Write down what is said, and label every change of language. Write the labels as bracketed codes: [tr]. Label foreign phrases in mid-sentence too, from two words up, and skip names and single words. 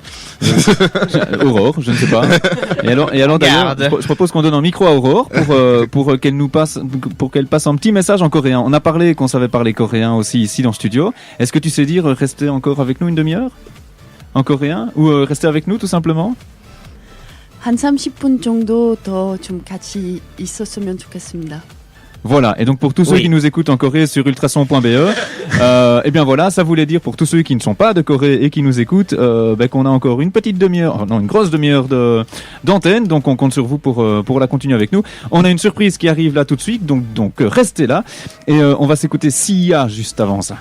[fr] Aurore, je ne sais pas. Et alors d'ailleurs, Garde. je propose qu'on donne un micro à Aurore pour qu'elle passe un petit message en coréen. On a parlé qu'on savait parler coréen aussi ici dans le studio. Est-ce que tu sais dire rester encore avec nous une demi-heure en coréen ou rester avec nous tout simplement? [ko] 한 30분 정도 더 좀 같이 있었으면 좋겠습니다. [fr] Voilà, et donc pour tous ceux Oui. qui nous écoutent en Corée sur ultrason.be, et bien voilà, ça voulait dire pour tous ceux qui ne sont pas de Corée et qui nous écoutent, qu'on a encore une petite demi-heure, non, une grosse demi-heure d'antenne, donc on compte sur vous pour la continuer avec nous. On a une surprise qui arrive là tout de suite, donc restez là, et on va s'écouter Sia juste avant ça.